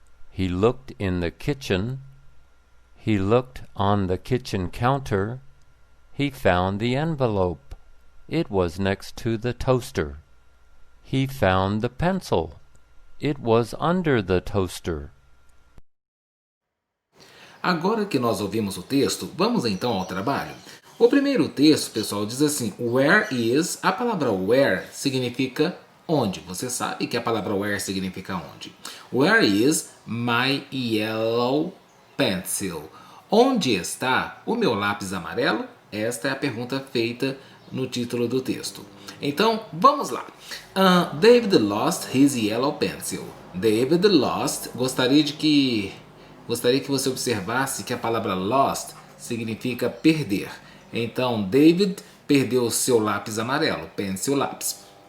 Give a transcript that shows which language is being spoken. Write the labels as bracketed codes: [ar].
[en] He looked in the kitchen. He looked on the kitchen counter. He found the envelope. It was next to the toaster. He found the pencil. It was under the toaster. [pt] Agora que nós ouvimos o texto, vamos então ao trabalho. O primeiro texto, pessoal, diz assim: [en] Where is? [pt] A palavra where significa onde. Você sabe que a palavra where significa onde. [en] Where is my yellow pencil? [pt] Onde está o meu lápis amarelo? Esta é a pergunta feita no título do texto. Então, vamos lá. [en] David lost his yellow pencil. David lost. [pt] Gostaria que você observasse que a palavra lost significa perder. Então, David perdeu o seu lápis amarelo, pencil, lápis.